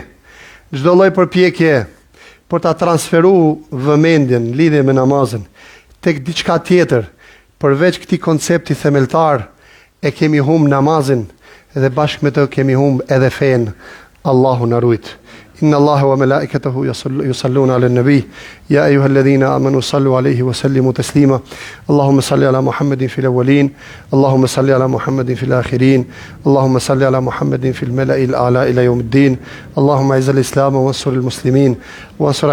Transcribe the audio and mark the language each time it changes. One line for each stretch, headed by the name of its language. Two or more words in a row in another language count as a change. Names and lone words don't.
Albanian: Çdo lloj përpjekje për ta transferuar vëmendjen lidhje me namazin tek diçka tjetër përveç këtij koncepti themeltar, e kemi humb namazin dhe bashkë me të kemi humb edhe fen. Allahu na rujt.
Arabic: إن الله وملائكته يصلون على النبي يا أيها الذين آمنوا صلوا عليه وسلموا تسليما اللهم صل على محمد في الأولين اللهم صل على محمد في الآخرين اللهم صل على محمد في الملأ الأعلى إلى يوم الدين اللهم أعز الإسلام وانصر المسلمين وانصر